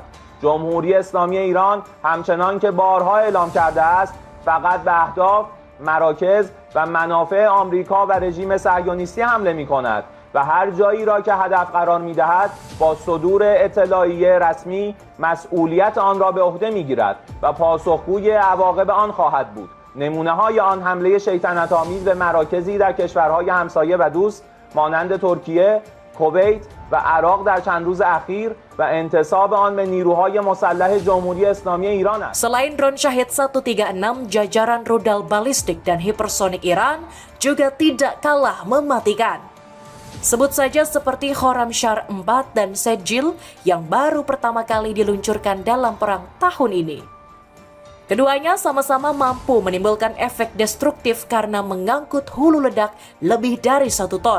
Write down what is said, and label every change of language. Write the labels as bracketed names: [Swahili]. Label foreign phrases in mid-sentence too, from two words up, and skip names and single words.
[Persian] جمهوری اسلامی ایران همچنان که بارها اعلام کرده است فقط به اهداف، مراکز و منافع آمریکا و رژیم صهیونیستی حمله می کند و هر جایی را که هدف قرار می دهد با صدور اطلاعیه رسمی مسئولیت آن را به عهده می گیرد و پاسخگوی عواقب آن خواهد بود. نمونه های آن حمله شیطنت آمیز به مراکزی در کشورهای همسایه و دوست مانند ترکیه، کویت و عراق در چند روز اخیر و انتصاب آن به نیروهای مسلح جمهوری اسلامی ایران است. [Indonesian] Selain drone Shahid 136, jajaran rudal balistik dan hipersonik Iran juga tidak kalah mematikan. Sebut saja seperti Khorramshahr 4 dan Sejil yang baru pertama kali diluncurkan dalam perang tahun ini. Keduanya sama-sama mampu menimbulkan efek destruktif karena mengangkut hulu ledak lebih dari 1 ton.